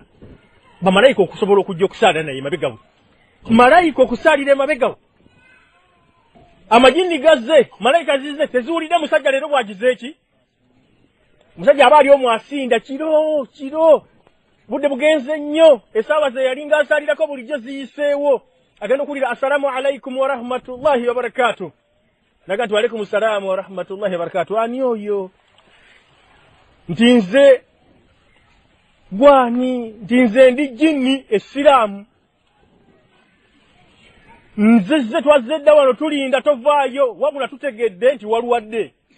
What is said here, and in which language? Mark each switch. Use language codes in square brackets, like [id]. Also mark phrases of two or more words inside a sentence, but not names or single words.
[lg] bamalayika okusobola okujja okusaala naye emabega we malayika okusaalira emabega we amajini gazze malayika zizze teziwulidde musajja leero bwagize eki musajja aba ali omu asinda kiro budde bugenze nnyo esaawa ze yalinga asaalirako bulijjo ziyiseewo agenda okuwulira [ar] السلام عليكم ورحمة الله وبركاته [lg] naga nti [ar] وعليكم السلام ورحمة الله وبركاته [lg] ani oyo nti nze gwani nti nze ndi jini esiraamu nze twazedda wano tulinda tovaayo wabula tutegedde nti walwadde